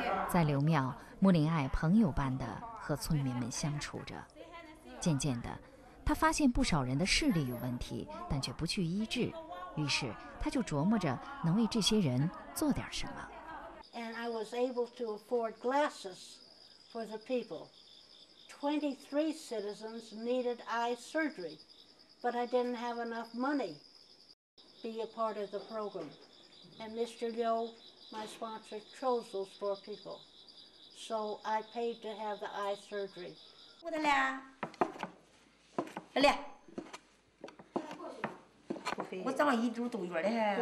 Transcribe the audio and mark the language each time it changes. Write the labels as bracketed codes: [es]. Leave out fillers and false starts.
[zh] 在刘庙，穆林爱朋友般地和村民们相处着。渐渐的，他发现不少人的视力有问题，但却不去医治。于是，他就琢磨着能为这些人做点什么。 [en] And I was able to afford glasses for the people. 23 citizens needed eye surgery, but I didn't have enough money to be a part of the program. And Mr. Liu my sponsor chose those 4 people. So I paid to have the eye surgery. 我的俩，来，我长了一肚豆角的还。